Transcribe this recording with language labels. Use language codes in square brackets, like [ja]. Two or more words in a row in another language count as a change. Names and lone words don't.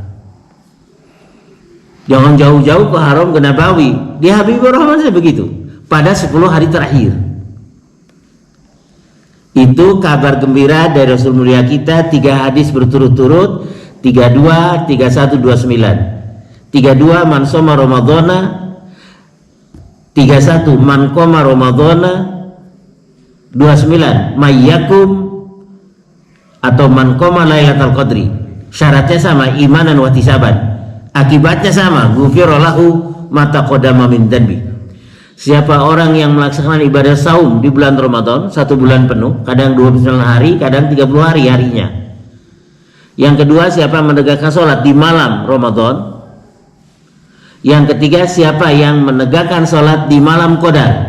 [id] Jangan jauh-jauh ke Haram ke Nabawi. Di Habibur Rahman saja begitu. Pada 10 hari terakhir. Itu kabar gembira dari Rasul mulia kita, 3 hadis berturut-turut, 32, 31, 29. [ar] 32 من صام رمضان, 31 من قام رمضان, 29 mayyakum atau من قام ليلة القدر. [id] Syaratnya sama, [ar] إيمانا واحتسابا. [id] Akibatnya sama, [ar] غفر له ما تقدم من ذنبه. [id] Siapa orang yang melaksanakan ibadah saum di bulan Ramadan 1 bulan penuh, kadang 29 hari, kadang 30 hari harinya. Yang kedua, siapa yang menegakkan sholat di malam Ramadan. Yang ketiga, siapa yang menegakkan sholat di malam qadar.